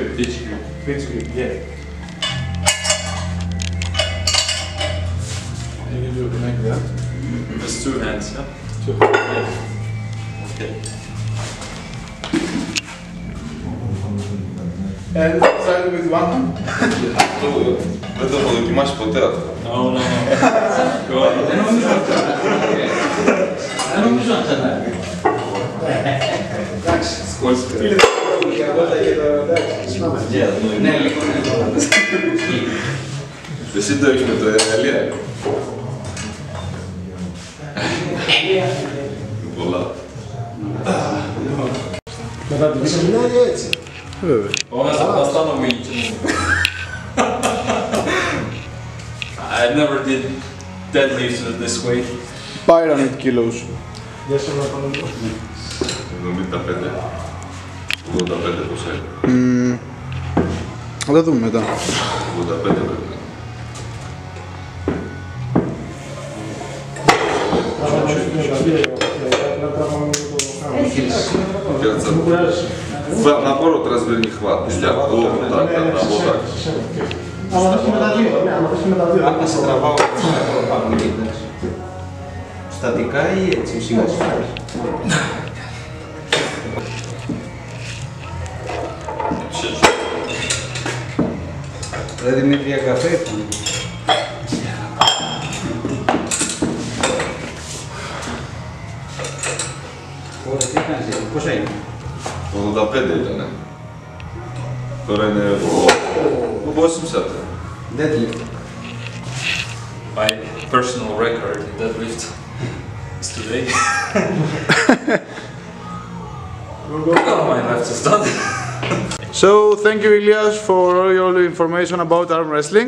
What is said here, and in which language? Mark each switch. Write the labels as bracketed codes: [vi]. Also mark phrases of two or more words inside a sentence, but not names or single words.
[en] Pinch grip, yeah. And you do it like that. With two hands, yeah. Two hands. Yeah. Okay. And start with one hand. [el] Δεν το έχω δοκιμάσει ποτέ αυτό. [en] No. [el] Δεν νομίζω να ξανάρθει. Εντάξει, Σκόλσπιρα. Ναι, λίγο. Εσύ το έχεις με το Ηλία. Πολλά. μετά την σεμινάρια έτσι. Βέβαια. [en] I never did deadlift with this weight. Pyramid kilos. [el] Για σε να πάμε εδώ. 75. 85 πόσα είναι. Θα τα δούμε μετά. 85 πρέπει να είναι. [ru] На пору разверни хват. [el] Άμα σε τραβάω πάνω εκεί, εντάξει. Στατικά ή έτσι, σιγά σιγά. Δηλαδή Δημήτρια καφέ ήταν. Ωραία, τι κάνεις έτσι, πόσα είναι? 85 ήτανε. Τώρα είναι... Πόσοι ψάτε? [en] Deadlift. My personal record in deadlift is today. Oh, my left is done. So thank you Ilias for all your information about arm wrestling.